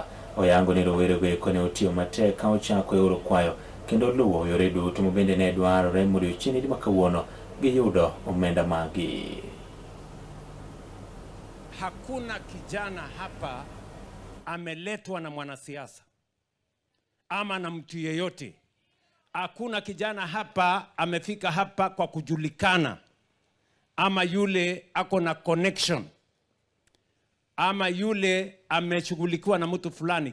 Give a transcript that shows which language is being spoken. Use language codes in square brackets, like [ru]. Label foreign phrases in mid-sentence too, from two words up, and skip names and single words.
[luo] Oyango ni rowere gieko ne otiyo matek ka ochako oro kwayo kendo luwo yore duto mabende ne dwarore mondo odiochieng' ma kawuono giyudo omenda magi. [sw] Hakuna kijana hapa ameletwa na mwanasiasa ama na mtu yeyote. Hakuna kijana hapa amefika hapa kwa kujulikana ama yule ako na connection ama yule ameshughulikiwa na mtu fulani.